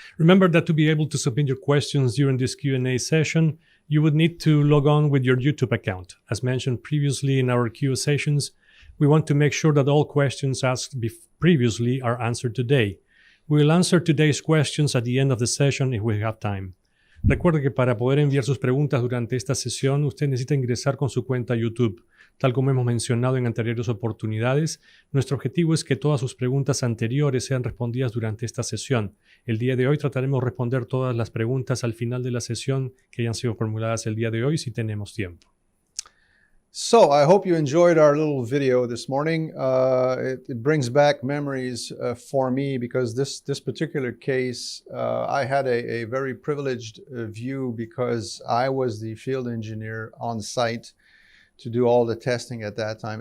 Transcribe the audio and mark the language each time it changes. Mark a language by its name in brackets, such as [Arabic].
[English] Remember that to be able to submit your questions during this Q&A session, you would need to log on with your YouTube account. As mentioned previously in our Q sessions, we want to make sure that all questions asked previously are answered today. We will answer today's questions at the end of the session if we have time. [Spanish] Recuerde que para poder enviar sus preguntas durante esta sesión, usted necesita ingresar con su cuenta YouTube. Tal como hemos mencionado en anteriores oportunidades, nuestro objetivo es que todas sus preguntas anteriores sean respondidas durante esta sesión. El día de hoy trataremos de responder todas las preguntas al final de la sesión que hayan sido formuladas el día de hoy, si tenemos tiempo. [English] So I hope you enjoyed our little video this morning. It brings back memories for me because this particular case, I had a very privileged view because I was the field engineer on site to do all the testing at that time.